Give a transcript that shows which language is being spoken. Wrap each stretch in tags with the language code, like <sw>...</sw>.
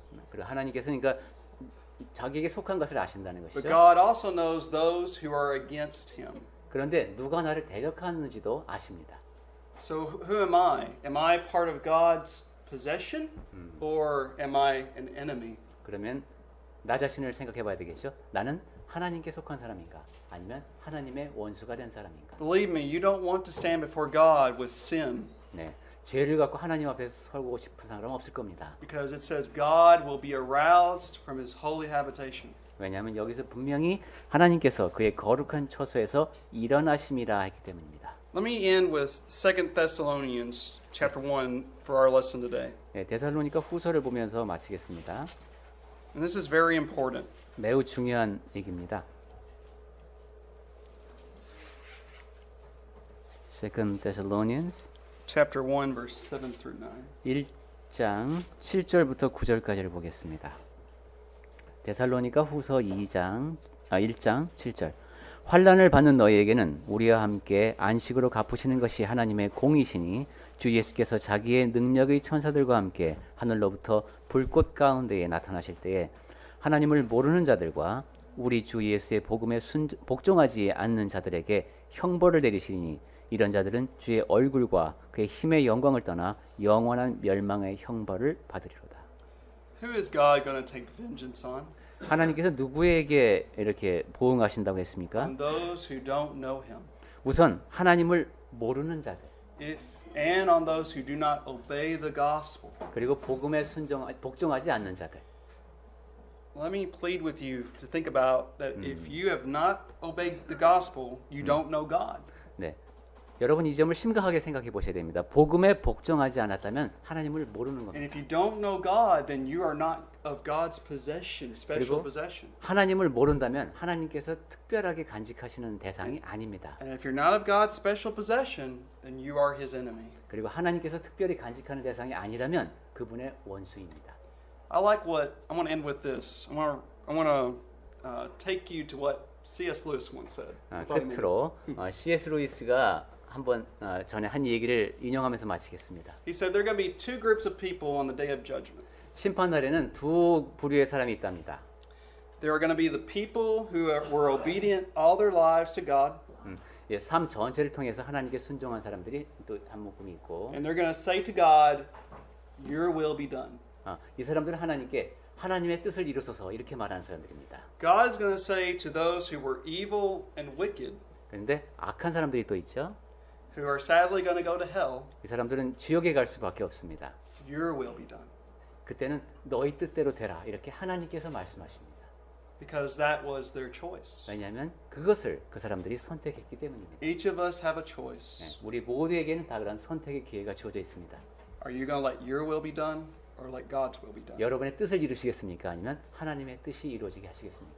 <ko>그리고 하나님께서는 그러니까 자기에게 속한 것을 아신다는</ko> <en>But</en> <ko>것이죠.</ko> <en>God also knows those who are against Him.</en> <ko>그런데 누가 나를 대적하는지도 아십니다.</ko> <en>So who am I? Am I part of God's possession or am I an enemy?</en> <ko>그러면 나 자신을 생각해 봐야 되겠죠. 나는 하나님께 속한 사람인가? 아니면 하나님의 원수가 된 사람인가?</ko> <en>Believe me, you don't want to stand before God with sin</en> <ko>네. 죄를 갖고 하나님 앞에 서고 싶은 사람은 없을 겁니다.</ko> <en>because it says God will be aroused from His holy habitation.</en> <ko>왜냐하면 여기서 분명히 하나님께서 그의 거룩한 처소에서 일어나심이라 했기 때문입니다.</ko> <en>Let me end with 2 Thessalonians chapter 1 for our lesson today.</en> <ko>네, 데살로니가 후서를 보면서 마치겠습니다.</ko> <en>And this is very important.</en> <ko>매우 중요한 얘기입니다.</ko> <en>2 Thessalonians Chapter 1 verse 7 through 9.</en> <ko>1장 7절부터 9절까지를 보겠습니다. 데살로니가 후서 1장 7절. 환난을 받는 너희에게는 우리와 함께 안식으로 갚으시는 것이 하나님의 공이시니 주 예수께서 자기의 능력의 천사들과 함께 하늘로부터 불꽃 가운데에 나타나실 때에 하나님을 모르는 자들과 우리 주 예수의 복음에 복종하지 않는 자들에게 형벌을 내리시니 이런 자들은 주의 얼굴과 그의 힘의 영광을 떠나 영원한 멸망의 형벌을 받으리로다.</ko> <en>Who is God going to take vengeance on?</en> <ko>하나님께서 누구에게 이렇게 보응하신다고 했습니까?</ko> <en>On those who don't know Him.</en> <ko>우선 하나님을 모르는 자들</ko> <en>And on those who do not obey the gospel.</en> <ko>그리고 복음에 복종하지 않는 자들.</ko> <en>Let me plead with you to think about that if you have not obeyed the gospel, you don't know God.</en> <ko>네. 여러분 이 점을 심각하게 생각해 보셔야 됩니다. 복음에 복종하지 않았다면 하나님을 모르는</ko> <en>And</en> <ko>겁니다.</ko> <en>if you don't know God, then you are not of God's possession, special</en> <ko>그리고</ko> <en>possession.</en> <ko>하나님을 모른다면 하나님께서 특별하게 간직하시는 대상이 아닙니다.</ko> <en>And if you're not of God's special possession, then you are His enemy.</en> <ko>그리고 하나님께서 특별히 간직하는 대상이 아니라면 그분의 원수입니다.</ko> <en>I like what I want to end with this. I want to take you to what C.S. Lewis once said. If I may.</en> <ko>끝으로 C.S. 루이스가 한번 전에 한 얘기를 인용하면서 마치겠습니다.</ko> <en>He said there are going to be two groups of people on the day of judgment.</en> <ko>심판 날에는 두 부류의 사람이 있답니다.</ko> <en>There are going to be the people who were obedient all their lives to God.</en> <ko>예, 삶 전체를 통해서 하나님께 순종한 사람들이 또 한 묶음이 있고,</ko> <en>And they're going to say to God, "Your will be done."</en> <ko>이 사람들은 하나님께 하나님의 뜻을 이루소서 이렇게 말하는 사람들입니다.</ko> <en>God is going to say to those who were evil and wicked,</en> <ko>그런데 악한 사람들이 또 있죠.</ko> <en>who are sadly going to go to hell,</en> <ko>이 사람들은 지옥에 갈 수밖에 없습니다.</ko> <en>"Your will be done."</en> <ko>그때는 너희 뜻대로 되라 이렇게 하나님께서 말씀하십니다.</ko> <en>Because that was their choice.</en> <ko>왜냐하면 그것을 그 사람들이 선택했기 때문입니다.</ko> <en>Each of us have a choice.</en> <ko>우리 모두에게는 다 그런 선택의 기회가 주어져 있습니다.</ko> <en>Are you going to let your will be done or let God's will be done?</en> <ko>여러분의 뜻을 이루시겠습니까? 아니면 하나님의 뜻이 이루어지게 하시겠습니까?</ko>